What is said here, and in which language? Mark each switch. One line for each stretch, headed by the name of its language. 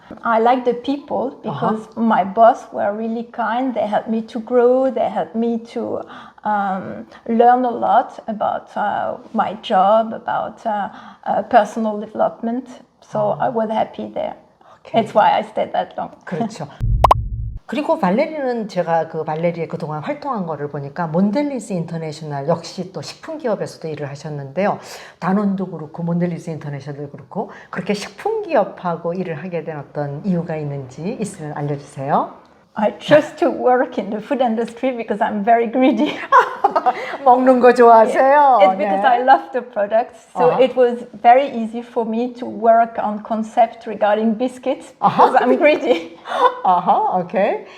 English: I like the people because my boss were really kind. They helped me to grow. They helped me to learn a lot about my job, about personal development. So I was happy there. Okay. It's why I stayed that long.
Korean: 그렇죠. 그리고 발레리는 제가 그 발레리에 그동안 활동한 거를 보니까 몬델리즈 인터내셔널 역시 또 식품 기업에서도 일을 하셨는데요. 다논도 그렇고 몬델리즈 인터내셔널도 그렇고 그렇게 식품 기업하고 일을 하게 된 어떤 이유가 있는지 있으면 알려주세요.
English: I chose to work in the food industry because I'm very greedy.
Korean: 먹는 거 좋아하세요?
English: It's because I love the products. So it was very easy for me to work on concept regarding biscuits because I'm greedy. Okay.